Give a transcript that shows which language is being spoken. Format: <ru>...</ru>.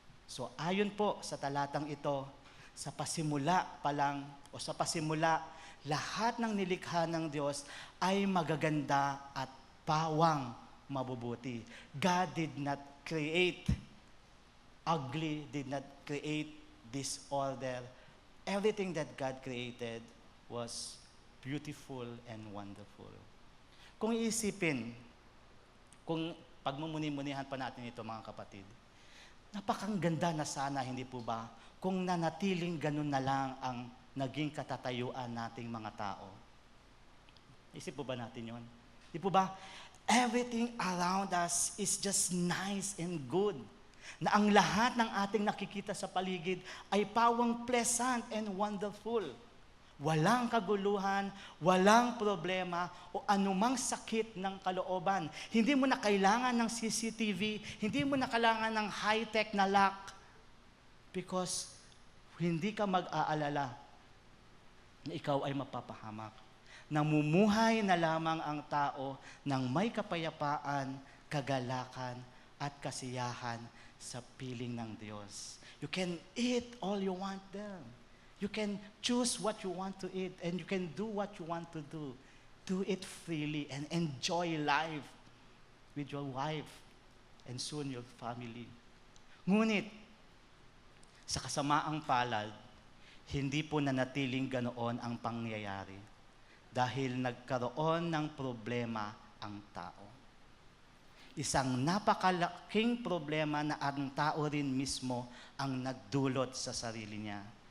<tl>So ayon po sa talatang ito, sa pasimula pa lang o sa pasimula, lahat ng nilikha ng Diyos ay magaganda at pawang mabubuti.</tl> <en>God did not create ugly, did not create disorder. Everything that God created was beautiful and wonderful.</en> <tl>Kung iisipin, kung pagmumuni-munihan pa natin ito mga kapatid, napakaganda na sana, hindi po ba, kung nanatiling ganun na lang ang naging katatayuan nating mga tao. Isip po ba natin yon? Di po ba?</tl> <en>Everything around us is just nice and good.</en> <tl>Na ang lahat ng ating nakikita sa paligid ay pawang</tl> <en>pleasant and wonderful.</en> <tl>Walang kaguluhan, walang problema, o anumang sakit ng kalooban. Hindi mo na kailangan ng CCTV, hindi mo na kailangan ng high-tech na lock, because hindi ka mag-aalala na ikaw ay mapapahamak. Namumuhay na lamang ang tao ng may kapayapaan, kagalakan, at kasiyahan sa piling ng Diyos.</tl> <en>You can eat all you want there. You can choose what you want to eat and you can do what you want to do. Do it freely and enjoy life with your wife and soon your family.</en> <tl>Ngunit, sa kasamaang palad, hindi po nanatiling ganoon ang pangyayari dahil nagkaroon ng problema ang tao. Isang napakalaking problema na ang tao rin mismo ang nagdulot sa sarili niya.</tl>